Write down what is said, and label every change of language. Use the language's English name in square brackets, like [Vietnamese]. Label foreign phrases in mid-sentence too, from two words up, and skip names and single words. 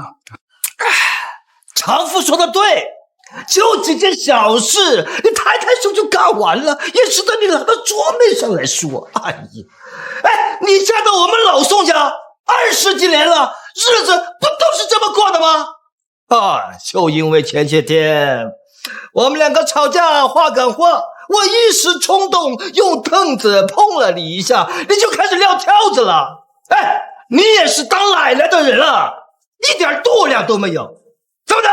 [Chinese] 常父說的對，就幾件小事，你抬抬手就幹完了，也值得你拿到桌面上來說。哎呀，你嫁到我們老宋家20幾年了，日子不都是這麼過的嗎？就因為前些天我們2個吵架話趕話，我一時衝動用凳子碰了你一下，你就開始撂挑子了。你也是當奶奶的人了，一點度量都沒有，怎麼的？